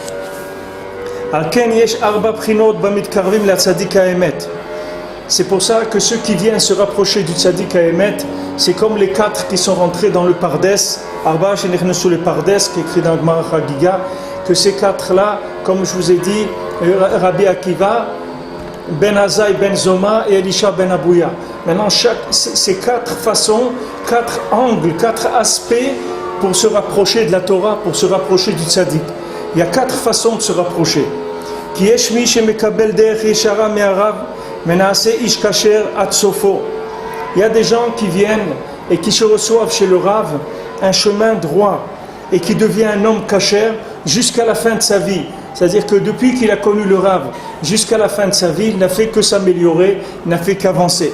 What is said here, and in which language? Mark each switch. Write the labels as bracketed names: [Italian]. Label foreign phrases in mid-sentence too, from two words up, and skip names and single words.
[French] C'est pour ça que ceux qui viennent se rapprocher du tzaddik à Emet, c'est comme les 4 qui sont rentrés dans le Pardes, [Hebrew] ארבעה שנכנסו לפרדס, [French] qui est écrit dans Gemara Chagiga, que ces 4-là, comme je vous ai dit, Rabbi Akiva, Ben Azai, Ben Zoma et Elisha Ben Abouya. Maintenant, ces 4 façons, 4 angles, 4 aspects pour se rapprocher de la Torah, pour se rapprocher du tzaddik. Il y a 4 façons de se rapprocher. [Hebrew] כי יש מי שמקבל דרך ישרה מהרב ונעשה איש כשר עד סופו. [French] Il y a des gens qui viennent et qui se reçoivent chez le Rav un chemin droit et qui devient un homme kasher jusqu'à la fin de sa vie. C'est-à-dire que depuis qu'il a connu le Rav jusqu'à la fin de sa vie, il n'a fait que s'améliorer, il n'a fait qu'avancer.